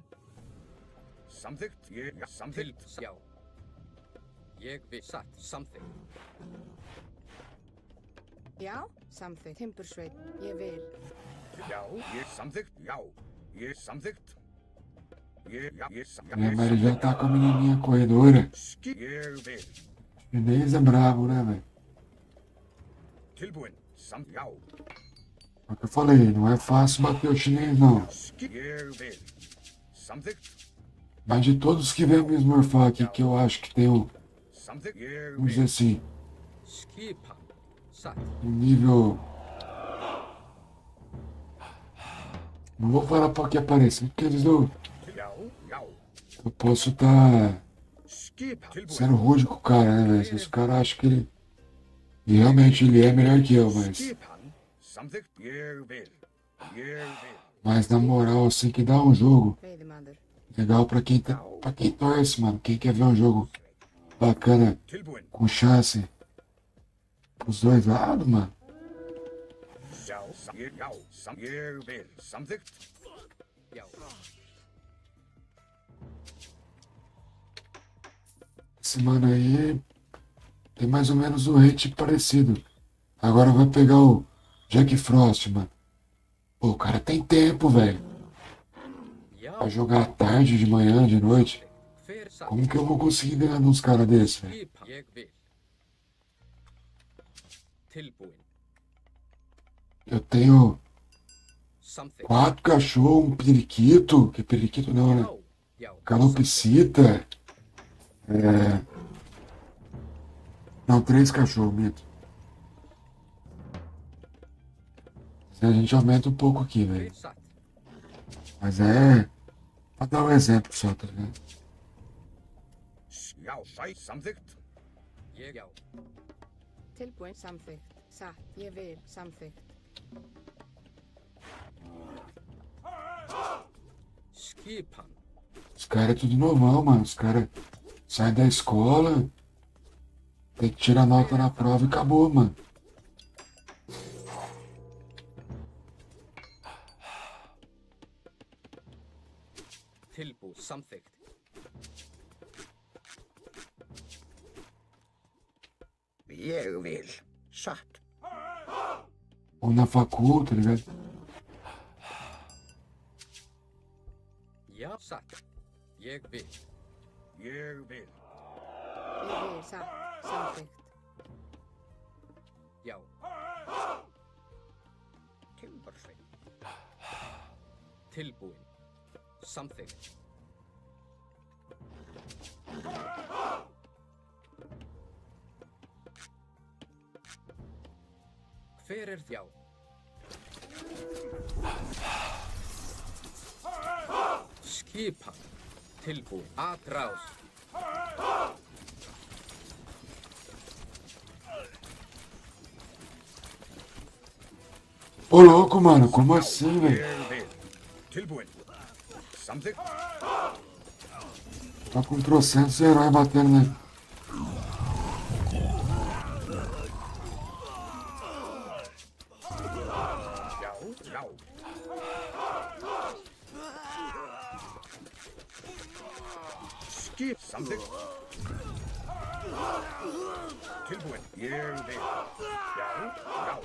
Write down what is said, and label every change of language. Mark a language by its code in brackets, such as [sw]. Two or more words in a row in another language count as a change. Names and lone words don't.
[is] Samþykkt. Ég samþykkt. Já. Ég vil. Satt. Samþykkt. Já, samþykkt. Timbursveit, ég vil. Já, ég samþykkt. Já, ég samþykkt. Ég [pt] É, mas ele já tá com a menininha corredora. [is] Ég vil. [pt] Chinês é bravo, né, velho? [is] Tilbúinn. Já. [pt] É o que eu falei, não é fácil bater o chinês, não. [is] Ég vil. Samþykkt. [pt] Mas de todos que vêm me esmorfar aqui, que eu acho que tem um, [is] Samþykkt. Ég [pt] vamos dizer [is] vil. [pt] assim, [is] Skipan. Satt. [pt] um nível... Não vou falar pra que aparecer, porque eles não... [is] Já, já. [pt] Eu posso estar [is] Skipan. Tilbúinn. [pt] sendo rude com o cara, né, velho? Se esse cara acha que ele... E realmente ele é melhor que eu, mas... [is] Skipan. Samþykkt. Ég vil. Ég vil. [pt] Mas na moral, assim, que dá um jogo [is] Veiðimaður. [pt] legal pra quem torce, mano. Quem quer ver um jogo bacana, [is] Tilbúinn. [pt] com chance dos dois lados, mano. [is] Já. Já. Ég vil. Samþykkt. Já. [pt] Esse mano aí tem mais ou menos um rate parecido. Agora vai pegar o Jack Frost, mano. Pô, o cara tem tempo, velho. [is] Já. [pt] Pra jogar à tarde, de manhã, de noite. [is] Hver satt. [pt] Como que eu vou conseguir ganhar de uns caras desses, velho? [is] Skipan. Ég vil. Tilbúinn. [pt] Eu tenho [is] Samþykkt. [pt] 4 cachorros, um periquito. Que periquito não, né? [is] Já. Já. [pt] Calopsita. Não, 3 cachorros, minto. A gente aumenta um pouco aqui, velho. [is] Hver satt. [pt] Mas é pra dar um exemplo só, tá ligado? [is] Já. Sæ. Samþykkt. Ég já. Tilbúinn, samþykkt. Satt, ég vil. Samþykkt. Skipan. [pt] Os caras é tudo novão, mano. Os caras saem da escola, tem que tirar nota na prova e acabou, mano. [is] Tilbú. Samþykkt. Ég vil. Satt. [pt] Ou na facul, tá ligado? [is] Já. Satt. Ég vil. Ég vil. Ég vil, satt, samþykkt. Já. Timbursveit. Tilbúinn. Samþykkt. Hver já? Skipan. Tilbúinn. [pt] Atrás. Ô louco, mano, como assim, velho? [is] Ég vil. Tilbúinn. Samþykkt. [pt] Tá com trocentos heróis batendo, né? [is] Já. Já. Skip. Samþykkt. Tilbúinn. Ég vil. Já. Já.